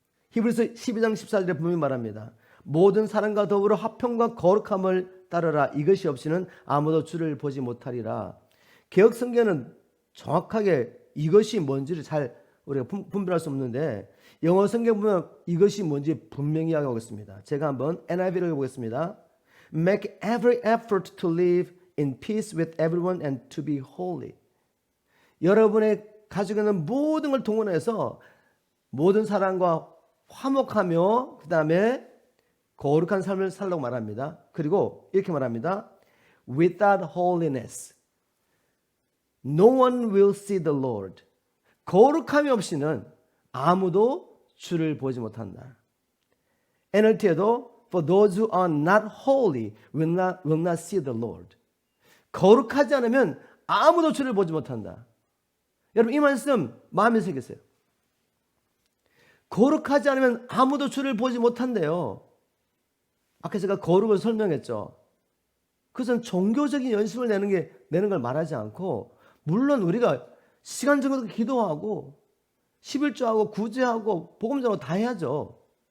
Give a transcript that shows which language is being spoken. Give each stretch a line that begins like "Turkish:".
Korean: 히브리서 12장 14절에 분명히 말합니다. 모든 사람과 더불어 화평과 거룩함을 따르라. 이것이 없이는 아무도 주를 보지 못하리라. 개역 성경은 정확하게 이것이 뭔지를 잘 우리가 분별할 수 없는데, 영어 성경 보면 이것이 뭔지 분명히 하고 있습니다. 제가 한번 NIV로 해보겠습니다.
English: Make every effort to live in peace with everyone and to be holy.
Korean: 여러분의 가지고 있는 모든 걸 동원해서 모든 사람과 화목하며 그 다음에 거룩한 삶을 살라고 말합니다. 그리고 이렇게 말합니다.
English: Without holiness, no one will see the Lord.
Korean: 거룩함이 없이는 아무도 주를 보지 못한다.
English: NLT에도 For those who are not holy will not see the Lord.
Korean: 거룩하지 않으면 아무도 주를 보지 못한다. 여러분 이 말씀 마음에 새기세요. 거룩하지 않으면 아무도 주를 보지 못한대요. 아까 제가 거룩을 설명했죠. 그것은 종교적인 연습을 내는 걸 말하지 않고, 물론 우리가 시간 정도 기도하고 11조하고 구제하고 복음 전하고 다 해야죠.